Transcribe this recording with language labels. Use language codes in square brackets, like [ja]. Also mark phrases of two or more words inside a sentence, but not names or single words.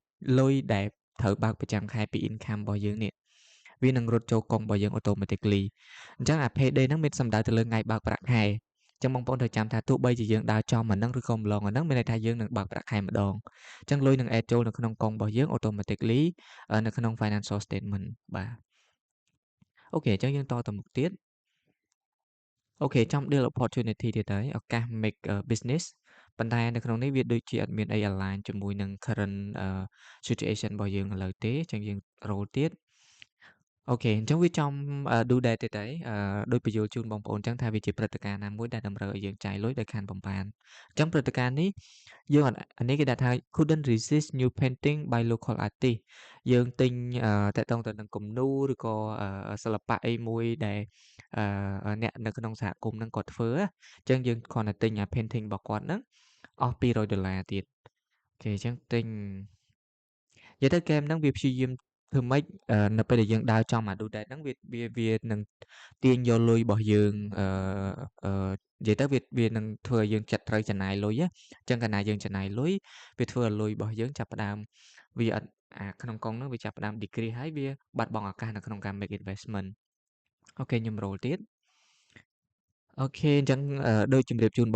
[km] លុយដែលត្រូវបើកប្រចាំខែពី income របស់យើងនេះវានឹងរត់ចូលកុងរបស់យើង automatically អញ្ចឹងអា payday ហ្នឹងមានសំដៅទៅលើថ្ងៃបើកប្រាក់ខែអញ្ចឹងបងប្អូនត្រូវចាំថាទោះបីជាយើងដើរចំអាហ្នឹងឬក៏ម្លងអាហ្នឹងមានន័យថាយើងនឹងបើកប្រាក់ខែម្ដងអញ្ចឹងលុយនឹង add ចូលនៅក្នុងកុងរបស់យើង automatically នៅក្នុង [en] financial statement [km] បាទអូខេអញ្ចឹងយើងតទៅមុខទៀតអូខេចំ [en] deal opportunity [km] ទៀតហើយឱកាស [en] make business [km] ប៉ុន្តែនៅក្នុងនេះវាដូច ជាអត់មានអី align ជាមួយនឹង [en] current situation [km] របស់យើងឥឡូវទេអញ្ចឹងយើង roll ទៀតអូខេអញ្ចឹងវាចំ [en] do that [km] ទៀតហើយដូចបញ្យល់ជូនបងប្អូនអញ្ចឹងថាវាជាព្រឹត្តិការណ៍ណាមួយដែលតម្រូវឲ្យយើងចាយលុយដោយខានបំផានអញ្ចឹងព្រឹត្តិការណ៍នេះយើងអត់អានេះគេដាក់ថា [en] couldn't resist new painting by local artist [km] យើងទិញតាក់ទង ទៅនឹងគំនូរឬក៏សិល្បៈអីមួយដែលអ្នកនៅក្នុងសហគមន៍ហ្នឹងគាត់ធ្វើអញ្ចឹងយើងគ្រាន់តែទិញអា painting របស់គាត់ហ្នឹងអស់$200ទៀតអូខេអញ្ចឹងទិញនិយាយទៅហ្គេមហ្នឹងវាព្យាយាមធ្វើម៉េចនៅពេលដែលយើងដើរចំអា do that ហ្នឹងវានឹងទាញយកលុយរបស់យើងនិយាយទៅវានឹងធ្វើឲ្យយើងចិត្តត្រូវចំណាយលុយអញ្ចឹងកាលណាយើងចំណាយលុយវាធ្វើឲ្យលុយរបស់យើងចាប់ផ្ដើមវា អត់ក្នុងកុងហ្នឹងវាចាប់ផ្ដើម decrease ហើយវាបាត់បង់ឱកាសនៅក្នុងការ [en] make investment [km] អូខេខ្ញុំ roll ទៀតអូខេអញ្ចឹងដូចជម្រាបជូនបង